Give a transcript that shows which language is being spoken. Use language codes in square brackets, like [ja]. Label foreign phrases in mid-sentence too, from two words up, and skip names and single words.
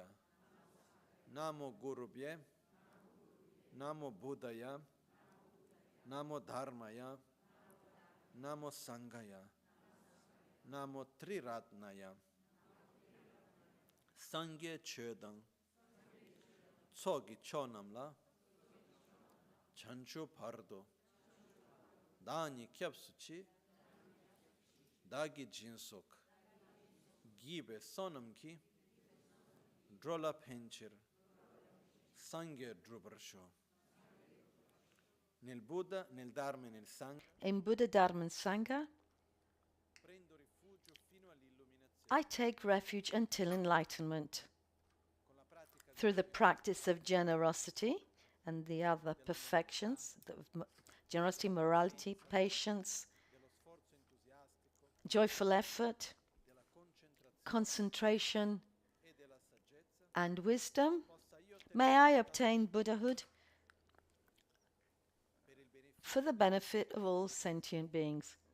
[sa] नमो गुरुभ्यः, नमो बुद्धाय, नमो धर्माय, नमो संघाय. नमो त्रिरत्नाय. [bo] སངས་རྒྱས་ཆོས་དང. ཚོགས་ཀྱི་མཆོག་རྣམས་ལ། བྱང་ཆུབ་བར་དུ. བདག་ནི་སྐྱབས་སུ་མཆི། བདག་གིས་སྦྱིན་སོགས. བགྱིས་པའི་བསོད་ནམས་ཀྱིས། འགྲོ་ལ་ཕན་ཕྱིར. སངས་རྒྱས་འགྲུབ་པར་ཤོག. [it] Nel Buddha, nel Dharma e nel Sangha. [en] In Buddha, Dharma, and Sangha, I take refuge until enlightenment. Through the practice of generosity and the other perfections, generosity, morality, patience, joyful effort, concentration, and wisdom, may I obtain Buddhahood for the benefit of all sentient beings.